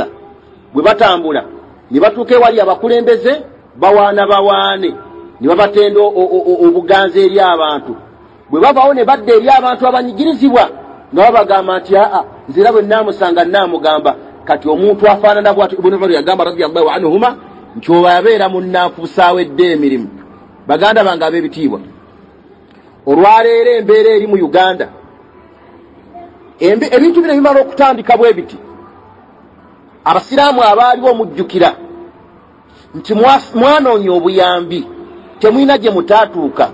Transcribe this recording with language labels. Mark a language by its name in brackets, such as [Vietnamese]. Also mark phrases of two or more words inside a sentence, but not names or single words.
[Ganda] Bwe batambula ne batuuka ewali abakulembeze bawaane ne babatenda obuganza eri abantu. Bwe bavaawo ne badda eri abantu abanyigirizibwa nga babagamba nti nze era bwe naamusanga naamugamba. Kati omuntu afaanana bw'atyo Ibnu Umar yagamba [Arabic] رضي الله عنهما [Ganda] nti oba yabeera munnanfuusi awedde emirimu. Baganda bange ab'ebitiibwa, olwaleero embeera eri mu Uganda ebintu bino bimala okutandika bwe biti abasiraamu abaaliwo mujjukira nti mwanoonya obuyambi temwina gye mutaatuuka.